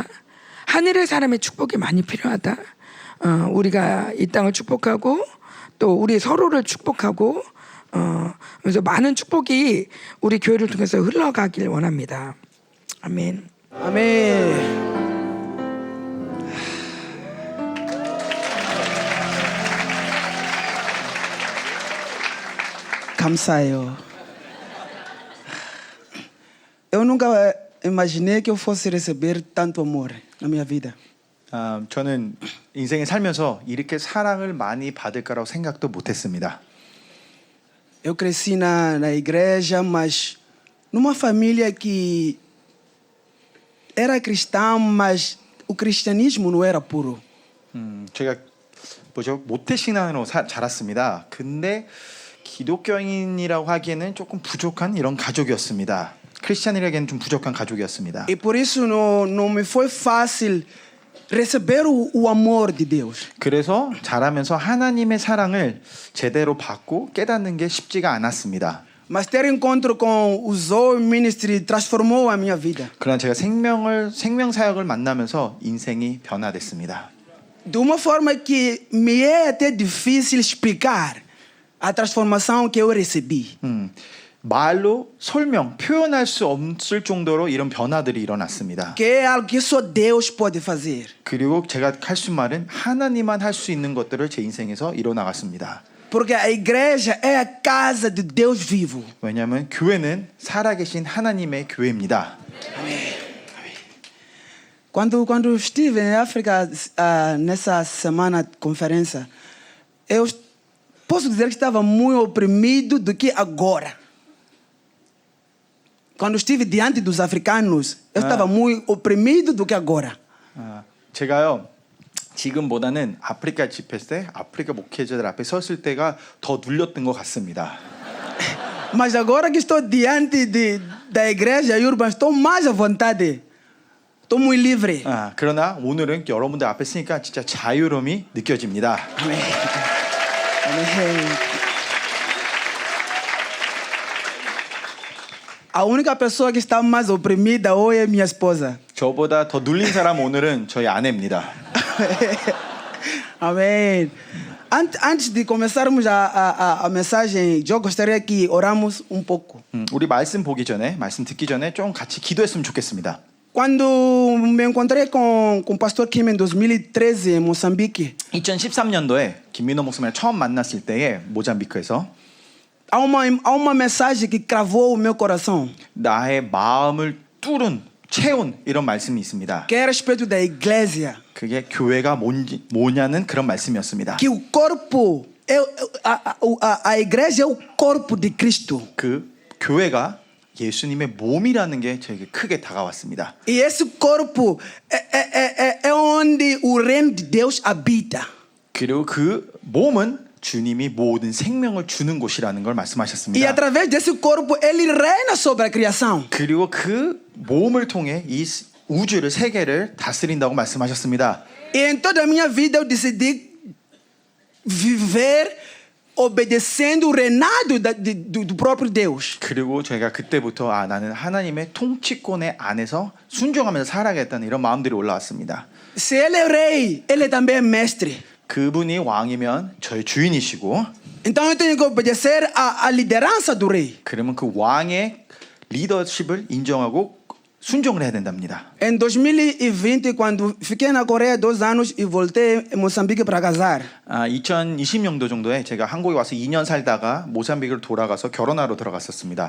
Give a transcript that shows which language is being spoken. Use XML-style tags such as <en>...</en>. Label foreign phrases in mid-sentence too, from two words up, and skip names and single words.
<ko>하늘의 사람의 축복이 많이 필요하다. 우리가 이 땅을 축복하고 또 우리 서로를 축복하고, 그래서 많은 축복이 우리 교회를 통해서 흘러가길 원합니다. 아멘. 아멘. 감사해요.</ko> <pt>Eu nunca imaginei que eu fosse receber tanto amor na minha vida.</pt> <ko>저는 인생에 살면서 이렇게 사랑을 많이 받을 거라고 생각도 못했습니다.</ko> <pt>Eu cresci na igreja, mas numa família que era cristã, mas o cristianismo não era puro.</pt> <ko>제가 모태신앙으로 자랐습니다. 근데 기독교인이라고 하기에는 조금 부족한 이런 가족이었습니다. 크리스찬이라기에는 좀 부족한 가족이었습니다.</ko> <pt>E por isso não me foi fácil receber o amor de Deus.</pt> <ko>그래서 자라면서 하나님의 사랑을 제대로 받고 깨닫는 게 쉽지가 않았습니다.</ko> <pt>Mas ter encontro com o Zoe Ministry transformou a minha vida.</pt> <ko>그러나 제가 생명사역을 만나면서 인생이 변화됐습니다.</ko> <pt>De uma forma que me é até difícil explicar a transformação que eu recebi.</pt> <ko>말로 표현할 수 없을 정도로 이런 변화들이 일어났습니다.</ko> <pt>Que é algo que só Deus pode fazer.</pt> <ko>그리고 제가 할 수 말은 하나님만 할 수 있는 것들을 제 인생에서 이뤄나갔습니다.</ko> <pt>Porque a igreja é a casa de Deus vivo.</pt> <ko>왜냐하면 교회는 살아계신 하나님의 교회입니다.</ko> <pt>Quando estive em África nessa semana de conferência, eu posso dizer que estava muito oprimido do que agora. Quando estive diante dos africanos, eu estava muito oprimido do que agora.</pt> <ko>제가요 지금보다는 아프리카 집회 때 아프리카 목회자들 앞에 섰을 때가 더 눌렸던 것 같습니다.</ko> <pt>Mas agora que estou diante da igreja Urban, estou mais à vontade. Estou muito livre.</pt> <ko>그러나 오늘은 여러분들 앞에 서니까 진짜 자유로움이 느껴집니다.</ko> <pt>Amém. Amém. A única pessoa que está mais oprimida hoje é minha esposa.</pt> <ko>저보다 더 눌린 사람 오늘은 저희 아내입니다.</ko> <pt>Amém. Antes de começarmos a mensagem, eu gostaria que oramos um pouco.</pt> <ko>우리 말씀 듣기 전에 좀 같이 기도했으면 좋겠습니다.</ko> <pt>Quando me encontrei com o pastor Kim em 2013 em Moçambique,</pt> <ko>2013년도에 김민호 목사님을 처음 만났을 때에 모잠비크에서</ko> <pt>há uma mensagem que cravou o meu coração.</pt> <ko>나의 마음을 채운 이런 말씀이 있습니다.</ko> <pt>Que é a respeito da igreja.</pt> <ko>그게 교회가 뭐냐는 그런 말씀이었습니다.</ko> <pt>Que o corpo, a igreja é o corpo de Cristo.</pt> <ko>그 교회가 예수님의 몸이라는 게 저에게 크게 다가왔습니다.</ko> <pt>E esse corpo é onde o reino de Deus habita.</pt> <ko>그리고 그 몸은 주님이 모든 생명을 주는 곳이라는 걸</ko> <pt>E</pt> <ko>말씀하셨습니다.</ko> <pt>através desse corpo ele reina sobre a criação.</pt> <ko>그리고 그 몸을 통해 이 우주를 세계를 다스린다고 말씀하셨습니다.</ko> <pt>E em toda a minha vida eu decidi viver obedecendo o reinado do próprio Deus.</pt> <ko>그리고 제가 그때부터 나는 하나님의 통치권의 안에서 순종하면서 살아야겠다는 이런 마음들이 올라왔습니다.</ko> <pt>Se ele é rei, ele também é mestre.</pt> <ko>그분이 왕이면 저의 주인이시고,</ko> <pt>Então eu tenho que obedecer à liderança do rei.</pt> <ko>그러면 그 왕의 리더십을 인정하고 순종을 해야 된답니다.</ko> <pt>Em 2020, quando fiquei na Coreia 2 anos e voltei em Moçambique para casar.</pt> <ko>2020년도 정도에 제가 한국에 와서 2년 살다가 모잠비크를 돌아가서 결혼하러 들어갔었습니다.</ko>